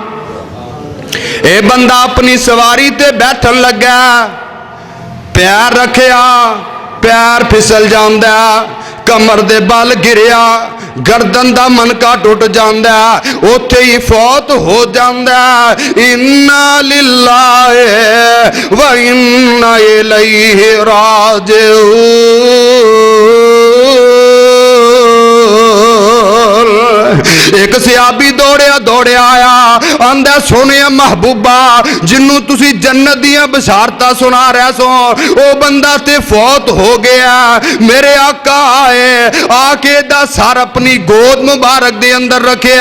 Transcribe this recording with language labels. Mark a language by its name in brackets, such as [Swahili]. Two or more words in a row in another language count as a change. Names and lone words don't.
[Punjabi] اے بندہ اپنی سواری تے بیٹھن لگا، پیر رکھیا، پیر تلک جاندا، کمر دے بل گریا، گردن دا منکا ٹُٹ جاندا، اوتھے ای فوت ہو جاندا. [Arabic] إنا لله وإنا إليه راجعون. [Punjabi] اک صحابی دوڑیا دوڑیا آیا، آندا سوہنے محبوبا جہنوں تسی جنت دیاں بشارتاں سنا رہے سو او بندہ تے فوت ہو گیا. میرے آقا آئے آ کے دا سر اپنی گود مبارک دے اندر رکھیا.